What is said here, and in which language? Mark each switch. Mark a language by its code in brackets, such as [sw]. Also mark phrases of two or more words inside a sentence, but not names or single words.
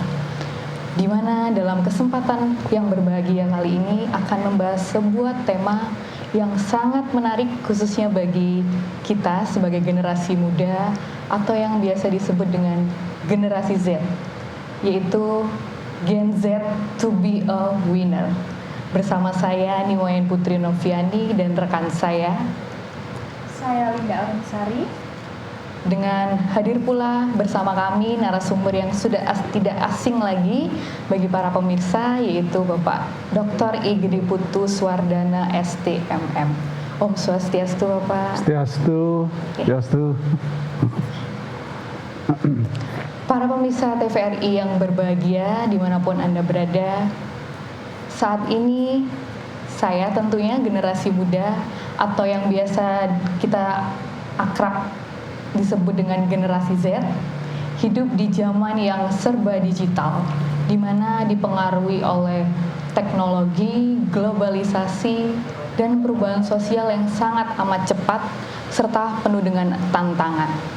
[id] Di mana dalam kesempatan yang berbahagia kali ini akan membahas sebuah tema yang sangat menarik khususnya bagi kita sebagai generasi muda atau yang biasa disebut dengan generasi Z, yaitu [en] Gen Z to be a winner. [id] Bersama saya Niwayan Putri Noviani dan rekan saya Linda Arunsari. Dengan hadir pula bersama kami narasumber yang sudah tidak asing lagi bagi para pemirsa, yaitu Bapak Dr. I Gede Putu Swardana STMM. [sa] Om Swastiastu [id] Bapak. Swastiastu. Swastiastu. Para pemirsa TVRI yang berbahagia dimanapun Anda berada, saat ini saya tentunya generasi muda atau yang biasa kita akrab disebut dengan generasi Z, hidup di zaman yang serba digital, di mana dipengaruhi oleh teknologi, globalisasi, dan perubahan sosial yang sangat amat cepat serta penuh dengan tantangan.